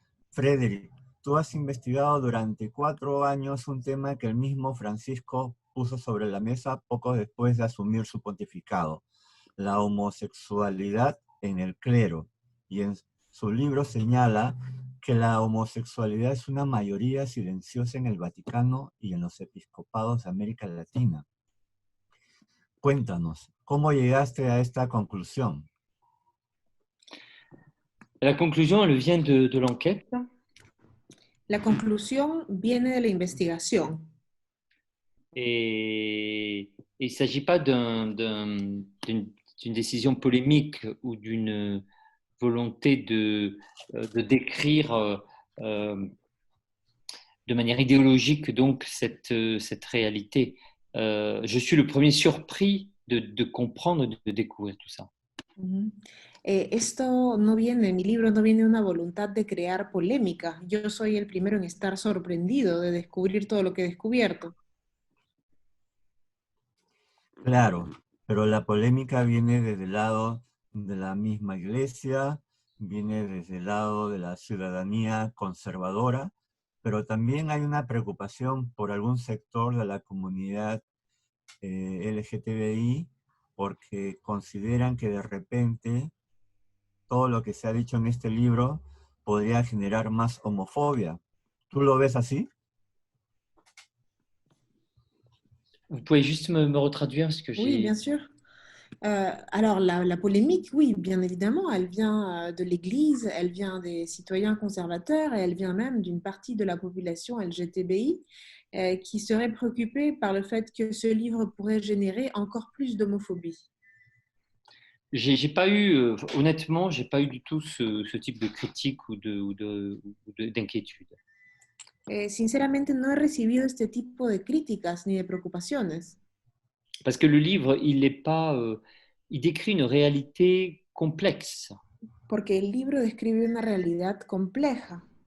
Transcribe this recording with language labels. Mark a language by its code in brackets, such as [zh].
[es] Frédéric, tú has investigado durante 4 años un tema que el mismo Francisco puso sobre la mesa poco después de asumir su pontificado: la homosexualidad en el clero. Y en su libro señala que la homosexualidad es una mayoría silenciosa en el Vaticano y en los episcopados de América Latina. Cuéntanos, ¿cómo llegaste a esta conclusión? [fr] La conclusion, elle vient de l'enquête. [es] La conclusión viene de la investigación [fr] Et il ne s'agit pas d'une décision polémique ou d'une volonté de décrire de manière idéologique donc cette réalité. Je suis le premier surpris de comprendre, de découvrir tout ça. Ujú. [es] Esto no viene, mi libro no viene de una voluntad de crear polémica. Yo soy el primero en estar sorprendido de descubrir todo lo que he descubierto. Claro, pero la polémica viene desde el lado de la misma iglesia, viene desde el lado de la ciudadanía conservadora, pero también hay una preocupación por algún sector de la comunidad LGTBI, porque consideran que de repente todo lo que se ha dicho en este libro podría generar más homofobia. ¿Tú lo ves así? [fr] Vous pouvez juste me retraduire parce que Oui, bien j'ai... sûr. Alors, la polémique, oui, bien évidemment, elle vient de l'Église, elle vient des citoyens conservateurs et elle vient même d'une partie de la population LGTBI qui serait préoccupée par le fait que ce livre pourrait générer encore plus d'homophobie. J'ai pas eu, honnêtement, j'ai pas eu du tout ce type de critique ou d'inquiétude. [es] Sinceramente, no he recibido este tipo de críticas ni de preocupaciones, [fr] Parce que le livre, il est pas, il décrit une réalité complexe. [es] porque el libro describe una realidad compleja.